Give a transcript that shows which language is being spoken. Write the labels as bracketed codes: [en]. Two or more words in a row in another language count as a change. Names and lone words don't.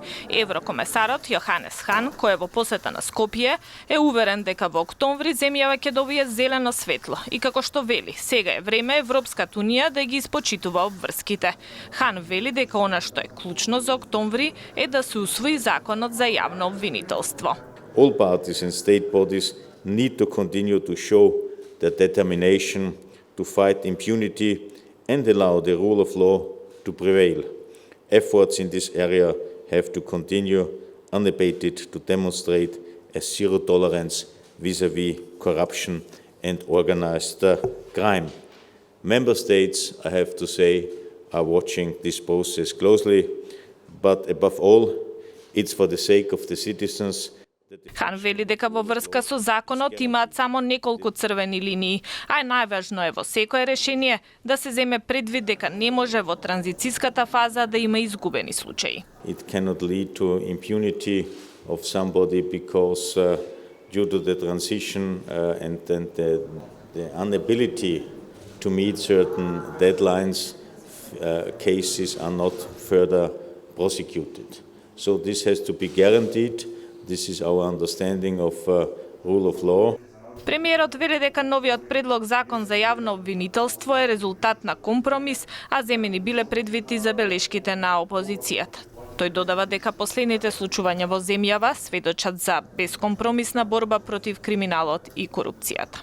[mk] Еврокомесарот Јоханес Хан, кој е во посета на Скопје, е уверен дека во октомври земјава ќе добие зелено светло и како што вели, сега е време Европската унија да ги испочитува обврските. Хан вели дека она што е клучно за октомври е да се усвои законот за јавно обвинителство. [en] All parties and state bodies need to continue to show their determination to fight impunity and allow the rule of law to prevail. Efforts in this area have to continue unabated to demonstrate a zero tolerance vis-à-vis corruption and organized crime. Member states, I have to say, are watching this process closely, but above all, it's for the sake of the citizens. [mk] Хан вели дека во врска со законот имаат само неколку црвени линии, а најважно е во секое решение да се земе предвид дека не може во транзициската фаза да има изгубени случаи. [en] It cannot lead to impunity of somebody because due to the transition and the inability to meet certain deadlines, cases are not further prosecuted. So this has to be guaranteed. This is our understanding of rule of law. [mk] Премиерот вели дека новиот предлог закон за јавно обвинителство е резултат на компромис, а земени биле предвити забелешките на опозицијата. Тој додава дека последните случувања во земјава сведочат за бескомпромисна борба против криминалот и корупцијата.